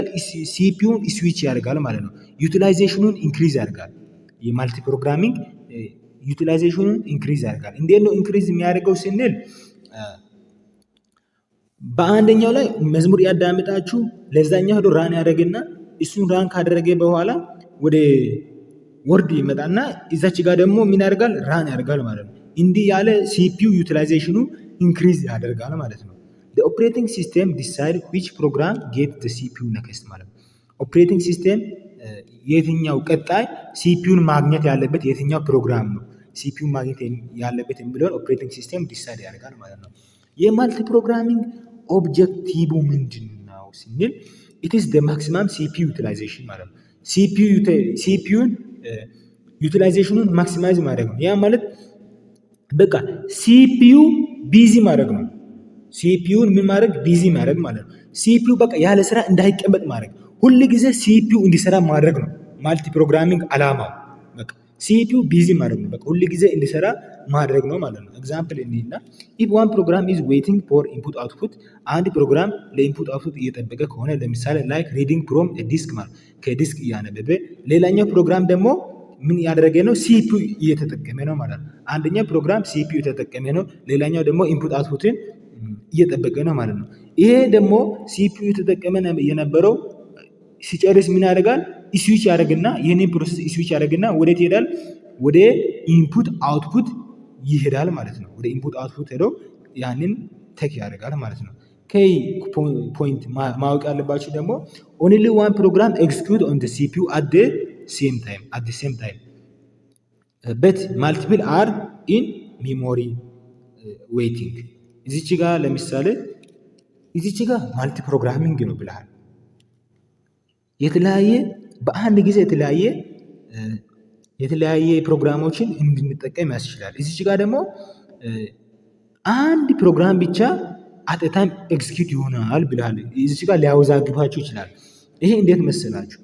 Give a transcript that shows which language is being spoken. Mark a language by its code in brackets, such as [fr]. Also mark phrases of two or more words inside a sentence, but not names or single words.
[am] ሲፒዩን ስዊች ያደርጋል ማለት ነው። ዩቲላይዜሽኑን ኢንክሪዝ ያደርጋል። [en] multi programming [am] ዩቲላይዜሽኑን ኢንክሪዝ ያደርጋል። እንዴት ነው ኢንክሪዝ የሚያደርገው ስንል በአንደኛው ላይ መዝሙር ያዳምጣችሁ ለዛኛው ሄዶ ራን ያደርግና እሱን ራን ካደረገ በኋላ ወደ ወርድ ይመጣና እዛች ጋር ደግሞ ምን ያደርጋል? ራን ያደርጋል ማለት ነው። እንዲህ ያለ ሲፒዩ ዩቲላይዜሽኑ ኢንክሪዝ ያደርጋል ማለት ነው። [en] the operating system decide which program get the CPU next [am] ማለት ነው። [en] operating system [am] የትኛው ቀጣይ ሲፒዩን ማግኘት ያለበት የትኛው ፕሮግራም ነው ሲፒዩን ማግኘት ያለበት የሚለውን [en] operating system decide [am] ያደርጋል ማለት ነው። [en] multi programming objective [am] ምንድን ነው ስንል [en] it is the maximum CPU utilization [am] ማለት ነው። ሲፒዩን ዩቲላይዜሽኑን ማክሲማይዝ ማድረግ ነው። ያ ማለት በቃ [en] CPU busy [am] ማድረግ ነው። ሲፒዩን ምን ማድረግ? ቢዚ ማድረግ ማለት ነው። ሲፒዩ በቃ ያለ ስራ እንዳይቀመጥ ማድረግ፣ ሁል ጊዜ ሲፒዩ እንዲሰራ ማድረግ ነው [en] multi programming [am] አላማው። በቃ [en] CPU busy [am] ማድረግ ነው። በቃ ሁል ጊዜ እንዲሰራ ማድረግ ነው ማለት ነው። ኤግዛምፕል እንዲና [en] if one program is waiting for input output [am] አንድ ፕሮግራም ለኢንፑት አውትፑት እየጠበቀ ከሆነ ለምሳሌ [en] like reading from a disk [am] ማለት ከዲስክ እያነበበ፣ ሌላኛው ፕሮግራም ደግሞ ምን ያደረገ ነው? ሲፒዩ እየተጠቀመ ነው ማለት ነው። አንደኛው ፕሮግራም ሲፒዩ እየተጠቀመ ነው፣ ሌላኛው ደግሞ ኢንፑት አውትፑትን እየጠበቀ ነው ማለት ነው። ይሄ ደግሞ ሲፒዩ እየተጠቀመ የነበረው ሲጨርስ ምን ያደርጋል? ስዊች ያደርግና ይህንን ፕሮሰስ ስዊች ያደርግና ወዴት ይሄዳል? ወደ [en] input output [am] ይሄዳል ማለት ነው። ወደ [en] input output [am] ሄዶ ያንን ቴክ ያደርጋል ማለት ነው። [en] key point [am] ማወቅ ያለባችሁ ደግሞ [en] only one program execute on the CPU at the same time but multiple are in memory waiting። [am] እዚች ጋር ለምሳሌ እዚች ጋር [en] multi programming [am] ነው ብለሃል። የተለያየ በአንድ ጊዜ የተለያየ ፕሮግራሞችን እንድንጠቀም ያስችላል። እዚች ጋር ደግሞ አንድ ፕሮግራም ብቻ [en] at a time execute [am] ይሆናል ብላል። እዚህ ጋር ሊያወዛግባችሁ ይችላል። ይሄ እንዴት መሰላችሁ?